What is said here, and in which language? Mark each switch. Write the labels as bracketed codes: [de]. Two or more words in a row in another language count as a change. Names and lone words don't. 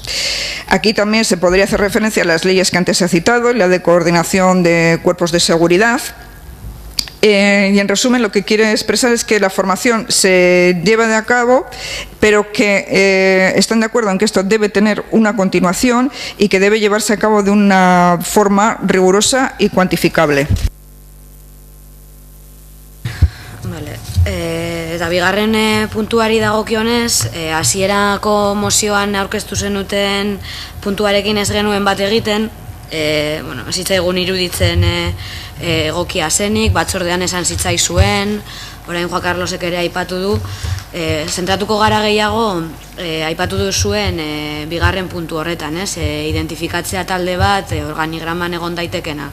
[es] Aquí también se podría hacer referencia a las leyes que antes se ha citado, la de coordinación de cuerpos de seguridad. Y en resumen, lo que quiere expresar es que la formación se lleva a cabo, pero que están de acuerdo en que esto debe tener una continuación y que debe llevarse a cabo de una forma rigurosa y cuantificable. [eu] Eta bigarren puntuari dagokionez, hasierako mozioan aurkeztu zenuten puntuarekin ez genuen bat egiten, zitzaigun iruditzen egokia zenik, batzordean esan zitzaizuen, orain Juan Carlosek ere aipatu du, zentratuko gara gehiago, aipatu duzuen bigarren puntu horretan, identifikatzea talde bat organigraman egon daitekena.